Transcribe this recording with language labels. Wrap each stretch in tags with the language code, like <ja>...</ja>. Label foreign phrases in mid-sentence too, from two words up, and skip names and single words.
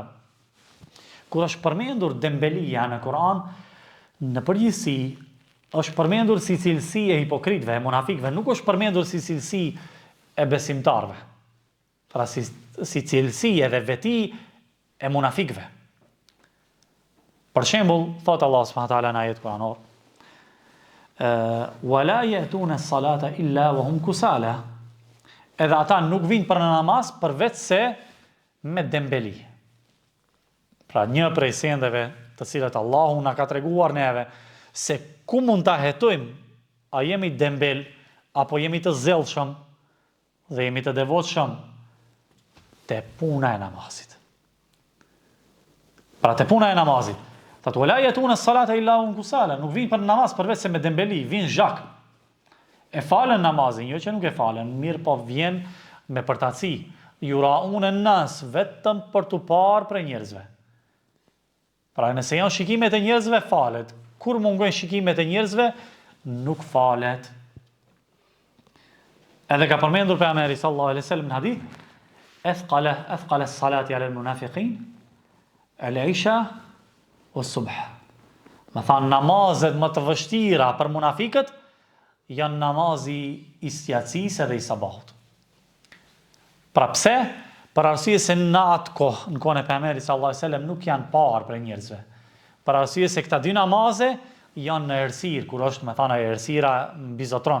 <sq>Kur është përmendur dembelia në Kur'an, në përgjithësi është përmendur si cilësi e hipokritëve, e munafikëve, nuk është përmendur si cilësi e besimtarëve. Pra si cilësi edhe veti e munafikëve. Për shembull, thot Allah</sq> <ar>سبحانه وتعالى</ar> <sq>në ajet kuranor:</sq> <ar>"ولا يأتون الصلاة إلا وهم كسالى."</ar> <sq>Edhe ata nuk vinë për në namaz përveç se me dembeli. Pra një prej sendeve të cilat Allahu na ka treguar neve se ku mund ta hetojmë, a jemi dembel apo jemi të zellshëm dhe jemi të devotshëm, te puna e namazit. Pra te puna e namazit. Thot</sq> <ar>ولا يأتون الصلاة إلا هم كسالى,</ar> <sq>nuk vinë për namaz përveç se me dembeli, vinë zhak. E falen namazin, jo që nuk e falen, mirë po vjen me përtaci.</sq> <ar>يراءون الناس,</ar> <sq>vetëm për tu parë për njerëzve. Pra nëse janë shikimet e njerëzve, falet. Kur mungojnë shikimet e njerëzve, nuk falet. Edhe ka përmendur pejgamberi</sq> <ar>صلى الله عليه وسلم</ar> <sq>në hadith,</sq> <ar>أثقل الصلاة على المنافقين العشاء والصبح.</ar> <sq>Me thanë namazet më të vështira për munafikët janë namazi i sjacisë dhe i sabahut. Pra pse? Për arsye se në atë kohë, në kohën e pejgamberit</sq> <ar>صلى الله عليه وسلم</ar> <sq>nuk janë parë për njerëzve. Për arsye se këta dy namaze janë në errësirë, kur është me thënë errësira mbi zotron.</sq>